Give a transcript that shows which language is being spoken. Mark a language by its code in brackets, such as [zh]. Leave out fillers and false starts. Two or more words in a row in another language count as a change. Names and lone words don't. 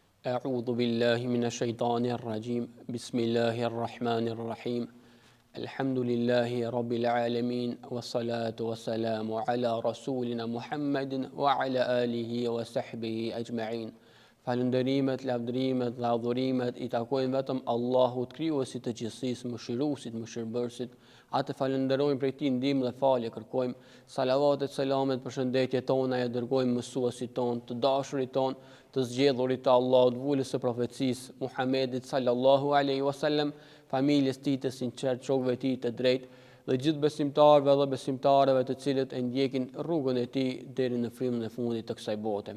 [ar] أعوذ بالله من الشيطان الرجيم بسم الله الرحمن الرحيم الحمد لله رب العالمين والصلاة والسلام على رسولنا محمد وعلى آله وصحبه أجمعين. [sq] Falënderimet, lavdërimet dhe adhurimet I takojnë vetëm Allahut, krijuesit të gjithësisë, mëshiruesit, mëshirbërësit. Atë falenderojmë prej Tij ndihmë dhe falje kërkojmë. Salavatet, selamet, përshëndetje tona ja dërgojmë mësuesit ton, të dashurit ton, të zgjedhurit të Allahut, vulës së profecisë Muhamedit [ar] صلى الله عليه وسلم, [sq] familjes tij të sinqertë, shokëve të tij të drejtë dhe gjithë besimtarëve dhe besimtarëve të cilët e ndjekin rrugën e tij deri në frymën e fundit të kësaj bote.